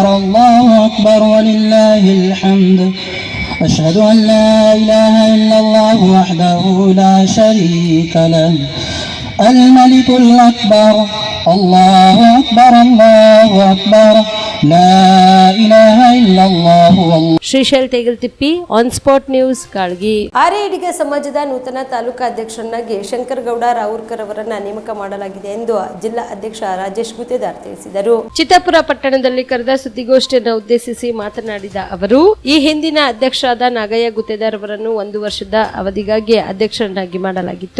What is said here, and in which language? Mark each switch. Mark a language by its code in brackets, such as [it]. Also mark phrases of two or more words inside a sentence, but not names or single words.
[ar] الله أكبر ولله الحمد. أشهد أن لا إله إلا الله وحده لا شريك له الملك الأكبر. الله أكبر الله أكبر لا إله إلا الله والله. [kn] ಶ್ರೀಶೈಲ್ ತೇಗಲ್ತಿಪ್ಪಿ ಆನ್ ಸ್ಪಾಟ್ ನ್ಯೂಸ್ ಕಾಳ್ಗಿ. ಆರ್ಯ ಈಡಿಗ ಸಮಾಜದ ನೂತನ ತಾಲೂಕಾ ಅಧ್ಯಕ್ಷರನ್ನಾಗಿ ಶಂಕರಗೌಡ ರಾವೂರ್ಕರ್ ಅವರನ್ನ ನೇಮಕ ಮಾಡಲಾಗಿದೆ ಎಂದು ಜಿಲ್ಲಾ ಅಧ್ಯಕ್ಷ ರಾಜೇಶ್ ಗುತ್ತೇದಾರ್ ತಿಳಿಸಿದರು. ಚಿತ್ತಾಪುರ ಪಟ್ಟಣದಲ್ಲಿ ಕರೆದ ಸುದ್ದಿಗೋಷ್ಠಿಯನ್ನು ಉದ್ದೇಶಿಸಿ ಮಾತನಾಡಿದ ಅವರು, ಈ ಹಿಂದಿನ ಅಧ್ಯಕ್ಷರಾದ ನಾಗಯ್ಯ ಗುತ್ತೇದಾರ್ ಅವರನ್ನು 1 ವರ್ಷದ ಅವಧಿಗಾಗಿ ಅಧ್ಯಕ್ಷರನ್ನಾಗಿ ಮಾಡಲಾಗಿತ್ತು.